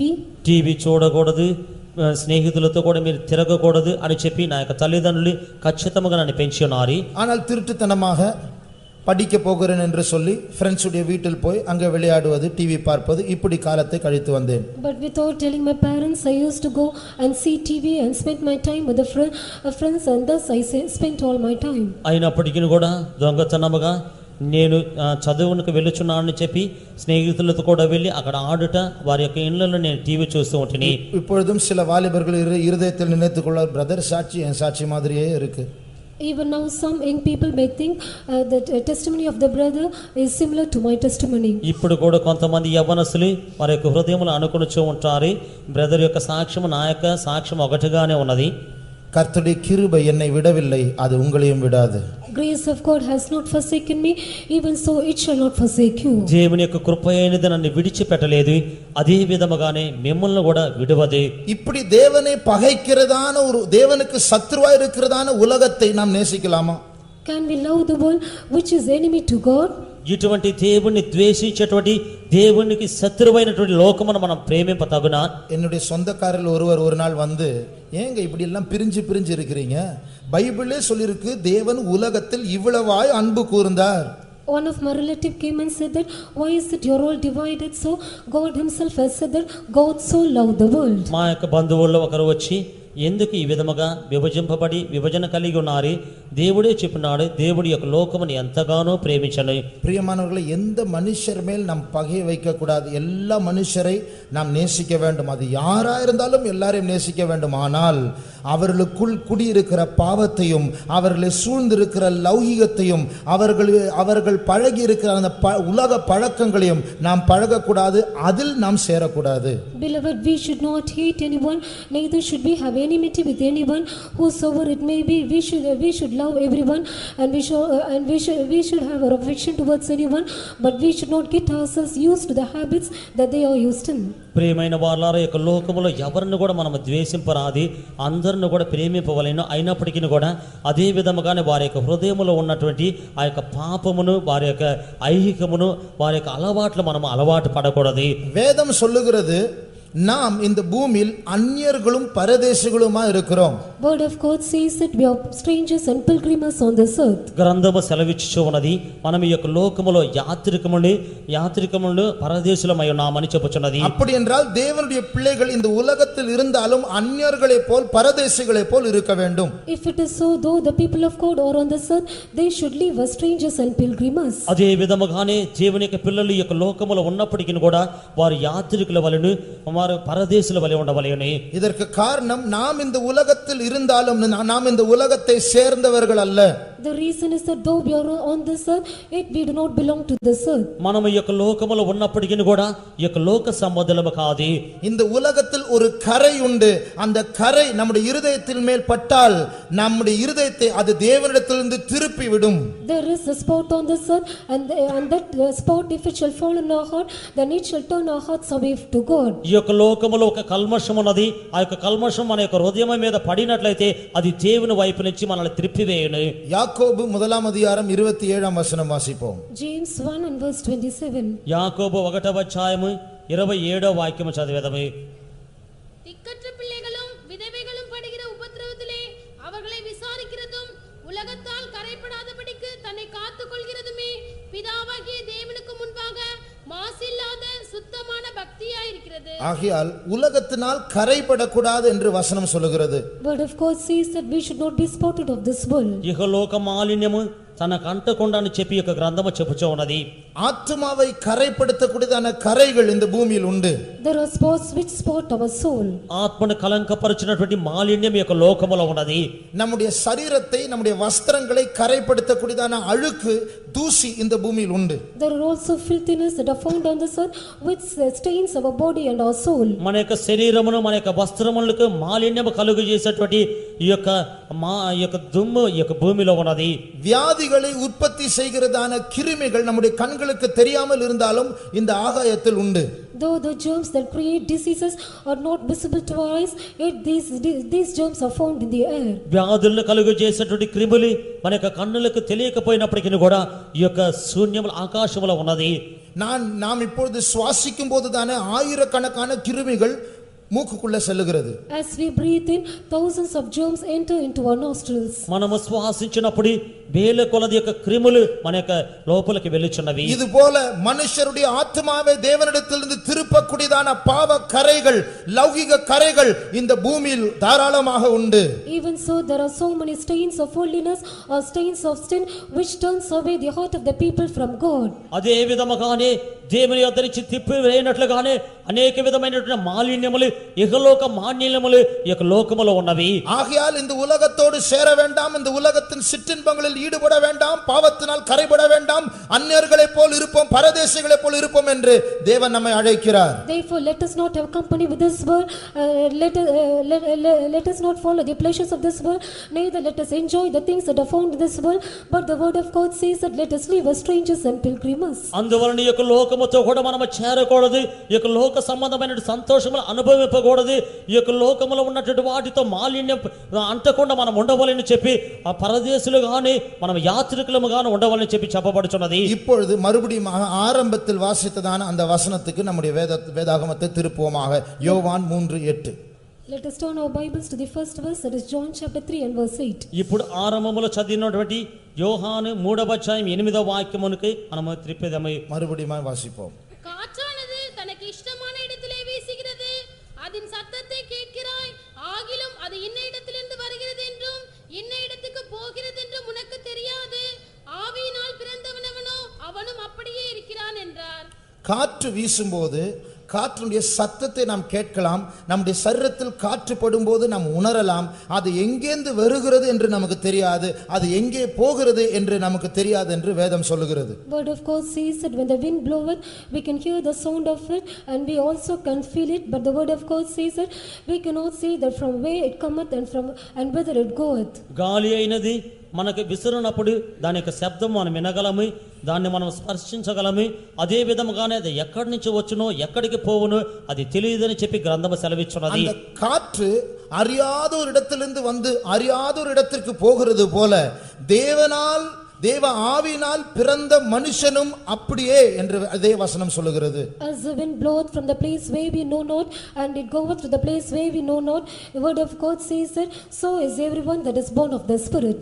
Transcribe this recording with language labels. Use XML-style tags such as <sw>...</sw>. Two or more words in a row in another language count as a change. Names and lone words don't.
<te>టీవీ చూడకూడదు, స్నేహితులతో కూడా మీరు తిరగకూడదు అని చెప్పి నా యొక్క తల్లిదండ్రులు ఖచ్చితంగా నన్ను పెంచి ఉన్నారు.</te> <ta>ஆனால் திருட்டுத்தனமாக படிக்க போகிறேன் என்று சொல்லி ஃப்ரெண்ட்ஸுடைய வீட்டில் போய் அங்கே விளையாடுவது, டிவி பார்ப்பது, இப்படி காலத்தை கழித்து வந்தேன்.</ta> <en>But without telling my parents, I used to go and see TV and spend my time with the friends, and thus I spent all my time.</en> <te>అయినప్పటికీ కూడా దొంగతనముగా నేను చదువునికి వెళ్ళుచున్నానని చెప్పి స్నేహితులతో కూడా వెళ్ళి అక్కడ ఆడుట, వారి యొక్క ఇళ్లలో నేను టీవీ చూస్తూ ఉంటుని.</te> <ta>இப்பொழுதும் சில வாலிபர்கள் இருதயத்தில் நினைத்துக் கொள்ள, பிரதர் சாட்சி என் சாட்சி மாதிரியே இருக்கு.</ta> <en>Even now some young people may think that testimony of the brother is similar to my testimony.</en> <te>ఇప్పుడు కూడా కొంతమంది యవ్వనస్తులు వారి యొక్క హృదయములు అనుకొనుచూ ఉంటారు, బ్రదర్ యొక్క సాక్ష్యం నా యొక్క సాక్ష్యం ఒకటిగానే ఉన్నది.</te> <ta>கர்த்தருடைய கிருபை என்னை விடவில்லை, அது உங்களையும் விடாது.</ta> <en>Grace of God has not forsaken me, even so it shall not forsake you.</en> <te>దేవుని యొక్క కృప అయినది నన్ను విడిచిపెట్టలేదు, అదే విధముగానే మిమ్మల్ని కూడా విడవదు.</te> <ta>இப்படி தேவனை பகைக்கிறதான ஒரு, தேவனுக்கு சத்துருவா இருக்கிறதான உலகத்தை நாம் நேசிக்கலாமா?</ta> <en>Can we love the world which is enemy to God?</en> <te>ఇటువంటి దేవుణ్ణి ద్వేషించేటువంటి, దేవునికి శత్రువైనటువంటి లోకమును మనం ప్రేమింపతగునా?</te> <ta>என்னுடைய சொந்தக்காரர்கள் ஒருவர் ஒரு நாள் வந்து, ஏங்க இப்படி எல்லாம் பிரிஞ்சு பிரிஞ்சு இருக்கிறீங்க, பைபிளே சொல்லிருக்கு தேவன் உலகத்தில் இவ்வளவாய் அன்பு கூர்ந்தார்.</ta> <en>One of my relative came and said that, why is it you're all divided? So God himself has said that God so loved the world.</en> <te>మా యొక్క బంధువుల్లో ఒకరు వచ్చి, ఎందుకు ఈ విధముగా విభజింపబడి విభజన కలిగి ఉన్నారు? దేవుడే చెప్పినాడు, దేవుడి యొక్క లోకమును ఎంతగానో ప్రేమించను.</te> <ta>பிரியமானவர்களே, எந்த மனுஷர் மேல் நாம் பகை வைக்க கூடாது. எல்லா மனுஷரை நாம் நேசிக்க வேண்டும். அது யாரா இருந்தாலும் எல்லாரையும் நேசிக்க வேண்டும். ஆனால் அவர்களுக்குள் குடியிருக்கிற பாவத்தையும், அவர்களை சூழ்ந்திருக்கிற லௌகிகத்தையும், அவர்கள் பழகி இருக்கிற அந்த உலக பழக்கங்களையும் நாம் பழகக்கூடாது, அதில் நாம் சேரக்கூடாது.</ta> <en>Beloved, we should not hate anyone, neither should we have enmity with anyone, whosoever it may be. We should love everyone, and we should have our affection towards anyone, but we should not get ourselves used to the habits that they are used in.</en> <te>ప్రియమైన వారలారా, యొక్క లోకములో ఎవరిని కూడా మనం ద్వేషింపరాది, అందరిని కూడా ప్రేమింపవలెను. అయినప్పటికీ కూడా అదే విధముగానే వారి యొక్క హృదయములో ఉన్నటువంటి ఆ యొక్క పాపమును, వారి యొక్క ఐహికమును, వారి యొక్క అలవాట్లు మనం అలవాటు పడకూడదు.</te> <ta>வேதம் சொல்லுகிறது, நாம் இந்த பூமியில் அந்நியர்களும் பரதேசிகளுமா இருக்கிறோம்.</ta> <en>Word of God says that we are strangers and pilgrims on this earth.</en> <te>గ్రంథము సెలవిచ్చుచు ఉన్నది, మనం ఈ యొక్క లోకములో యాత్రికములు పరదేశులమై ఉన్నామని చెప్పుచున్నది.</te> <ta>அப்படி என்றால் தேவனுடைய பிள்ளைகள் இந்த உலகத்தில் இருந்தாலும் அந்நியர்களைப் போல் பரதேசிகளைப் போல் இருக்க வேண்டும்.</ta> <en>If it is so, though the people of God are on this earth, they should live as strangers and pilgrims.</en> <te>అదే విధముగానే దేవుని యొక్క పిల్లలు ఈ యొక్క లోకములో ఉన్నప్పటికీ కూడా వారు యాత్రికుల వలెను, వారు పరదేశుల వలె ఉండవలెను.</te> <ta>இதற்கு காரணம், நாம் இந்த உலகத்தில் இருந்தாலும் நாம் இந்த உலகத்தை சேர்ந்தவர்கள் அல்ல.</ta> <en>The reason is that though we are on this earth, yet we do not belong to this earth.</en> <te>మనం ఈ యొక్క లోకములో ఉన్నప్పటికీ కూడా ఈ యొక్క లోక సంబంధులము కాదు.</te> <ta>இந்த உலகத்தில் ஒரு கரை உண்டு. அந்த கரை நம்முடைய இருதயத்தின் மேல் பட்டால் நம்முடைய இருதயத்தை அது தேவனிடத்திலிருந்து திருப்பி விடும்.</ta> <en>There is a spot on this earth, and that spot, if it shall fall in our heart, then it shall turn our hearts away to God.</en> <te>ఈ యొక్క లోకములో ఒక కల్మషం ఉన్నది. ఆ యొక్క కల్మషం మన యొక్క హృదయం మీద పడినట్లయితే అది దేవుని వైపు నుంచి మనల్ని త్రిప్పివేయును.</te> <ta>யாக்கோபு 1:27 வாசிப்போம்.</ta> <en>James 1 and verse 27.</en> <te>యాకోబు 1:27 చదివేదము.</te> <ta>திக்கற்ற பிள்ளைகளும் விதவைகளும் படுகிற உபத்திரவத்திலே அவர்களை விசாரிக்கிறதும் உலகத்தால் கரைப்படாதபடிக்கு தன்னை காத்துக் கொள்கிறதுமே பிதாவாகிய தேவனுக்கு முன்பாக மாசில்லாத சுத்தமான பக்தியாயிருக்கிறது. ஆகையால் உலகத்தினால் கரைபடக்கூடாது என்று வசனம் சொல்லுகிறது.</ta> <en>Word of God says that we should not be spotted of this world.</en> <te>ఇహలోక మాలిన్యము తనకు అంటకుండాని చెప్పి యొక్క గ్రంథము చెప్పుచూ ఉన్నది.</te> <ta>ஆத்துமாவை கரைப்படுத்தக்கூடியதான கரைகள் இந்த பூமியில் உண்டு.</ta> <en>There are spots which spot our soul.</en> <te>ఆత్మను కలంకపరిచినటువంటి మాలిన్యం యొక్క లోకములో ఉన్నది.</te> <ta>நம்முடைய சரீரத்தை நம்முடைய வஸ்திரங்களை கரைப்படுத்தக்கூடியதான அழுக்கு தூசி இந்த பூமியில் உண்டு.</ta> <en>There are also filthiness that are found on this earth which stains our body and our soul.</en> <te>మన యొక్క శరీరమును మన యొక్క వస్త్రములకు మాలిన్యము కలుగు చేసేటువంటి ఈ యొక్క దుమ్ము ఈ యొక్క భూమిలో ఉన్నది.</te> <ta>வியாதிகளை உற்பத்தி செய்கிறதான கிருமிகள் நம்முடைய கண்களுக்கு தெரியாமல் இருந்தாலும் இந்த ஆகாயத்தில் உண்டு.</ta> <en>Though the germs that create diseases are not visible to our eyes, yet these germs are found in the air.</en> <te>వ్యాధులను కలుగు చేసేటువంటి క్రిములు మన యొక్క కన్నులకు తెలియకపోయినప్పటికీ కూడా ఈ యొక్క శూన్యముల ఆకాశములో ఉన్నది.</te> <ta>நாம் இப்பொழுது சுவாசிக்கும் போது தானே ஆயிரக்கணக்கான கிருமிகள் மூக்குக்குள்ள செல்லுகிறது.</ta> <en>As we breathe in, thousands of germs enter into our nostrils.</en> <te>మనము శ్వాసించినప్పుడు వేల కొలది యొక్క క్రిములు మన యొక్క లోపలికి వెళ్ళుచున్నవి.</te> <ta>இது போல மனுஷருடைய ஆத்மாவை தேவனிடத்திலிருந்து திருப்பக்கூடியதான பாவ கரைகள் லௌகிக கரைகள் இந்த பூமியில் தாராளமாக உண்டு.</ta> <en>Even so, there are so many stains of holiness or stains of sin which turns away the heart of the people from God.</en> <te>అదే విధముగానే దేవుని యొద్ద నుంచి తిప్పివేయనట్లుగానే అనేక విధమైనటువంటి మాలిన్యములు ఇహలోక మాలిన్యములు ఈ యొక్క లోకములో ఉన్నవి.</te> <ta>ஆகையால் இந்த உலகத்தோடு சேர வேண்டாம், இந்த உலகத்தின் சிற்றின்பங்களில் ஈடுபட வேண்டாம், பாவத்தினால் கரைபட வேண்டாம், அந்நியர்களைப் போல் இருப்போம், பரதேசிகளைப் போல் இருப்போம் என்று தேவன் நம்மை அழைக்கிறார்.</ta> <en>Therefore let us not have company with this world, let us not follow the pleasures of this world, neither let us enjoy the things that are found in this world, but the word of God says that let us live as strangers and pilgrims.</en> <te>అందువలన ఈ యొక్క లోకముతో కూడా మనము చేరకూడదు, ఈ యొక్క లోక సంబంధమైన సంతోషములు అనుభవింపకూడదు, ఈ యొక్క లోకములో ఉన్నటువంటి వాటితో మాలిన్యం అంటకుండా మనం ఉండవాలని చెప్పి ఆ పరదేశులు గాని మనం యాత్రికులము గాని ఉండవాలని చెప్పి చెప్పబడుచున్నది.</te> <ta>இப்பொழுது மறுபடியும் ஆரம்பத்தில் வாசித்ததான அந்த வசனத்துக்கு நம்முடைய வேதாகமத்தை திருப்புவோமாக. யோவான் 3:8.</ta> <en>Let us turn our Bibles to the first verse, that is John chapter 3 and verse 8.</en> <te>ఇప్పుడు ఆరంభములో చదివినటువంటి యోహాను 3:8 మనము త్రిప్పేదము.</te> <ta>மறுபடியும் வாசிப்போம். காற்றானது தனக்கு இஷ்டமான இடத்திலே வீசுகிறது, அதன் சத்தத்தை கேட்கிறாய், ஆகிலும் அது இன்ன இடத்திலிருந்து வருகிறது என்றும் இன்ன இடத்துக்கு போகிறது என்றும் உனக்கு தெரியாது. ஆவியினால் பிறந்தவனவனோ அவனும் அப்படியே இருக்கிறான் என்றார். காற்று வீசும்போது காற்றுடைய சத்தத்தை நாம் கேட்கலாம், நம்முடைய சரீரத்தில் காற்று படும்போது நாம் உணரலாம். அது எங்கேந்து வருகிறது என்று நமக்கு தெரியாது, அது எங்கே போகிறது என்று நமக்கு தெரியாது என்று வேதம் சொல்லுகிறது.</ta> <en>Word of God says that when the wind bloweth, we can hear the sound of it and we also can feel it, but the word of God says that we cannot see that from where it cometh and whither it goeth.</en> <te>గాలి అయినది మనకు విసురునప్పుడు దాని యొక్క శబ్దం మనం వినగలము, దాన్ని మనం స్పర్శించగలము. అదే విధముగానే అది ఎక్కడి నుంచి వచ్చునో ఎక్కడికి పోవునో అది తెలియదని చెప్పి గ్రంథము సెలవిస్తున్నది.</te> <ta>அந்த காற்று அறியாத ஒரு இடத்திலிருந்து வந்து அறியாத ஒரு இடத்திற்கு போகிறது போல தேவ ஆவியினால் பிறந்த மனுஷனும் அப்படியே என்று அதே வசனம் சொல்லுகிறது.</ta> <en>As the wind bloweth from the place where we know not and it goeth to the place where we know not, the word of God says that so is everyone that is born of the Spirit.</en>